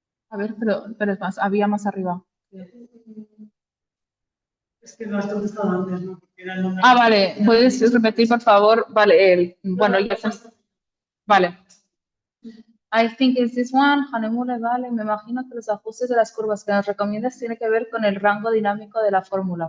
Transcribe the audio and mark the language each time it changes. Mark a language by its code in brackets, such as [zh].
[es] A ver, pero es más, había más arriba. Es que no has contestado antes, ¿no? Ah, vale, ¿puedes repetir, por favor? Vale, bueno, ya está. Vale. [en] I think it's this one, Hanemule, vale. [es] Me imagino que los ajustes de las curvas que nos recomiendas tiene que ver con el rango dinámico de la fórmula.